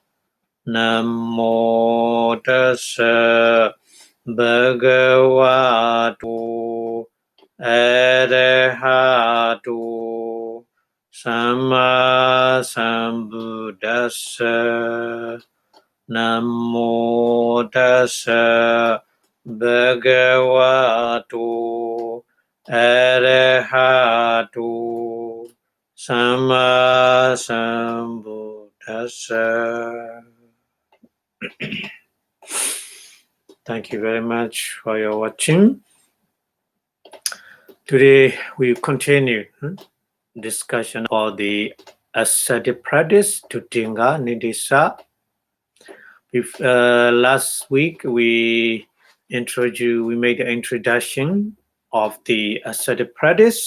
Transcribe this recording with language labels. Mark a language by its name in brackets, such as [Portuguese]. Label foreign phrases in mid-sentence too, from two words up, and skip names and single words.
[Pali] Namo Tassa Bhagavato Arahato Samma Sambuddhassa. Namo Tassa Bhagavato Arahato Samma Sambuddhassa. [English] Thank you very much for your watching. Today we continue discussion about the ascetic practice Tutinga Nidisa. Last week we made an introduction of the ascetic practice.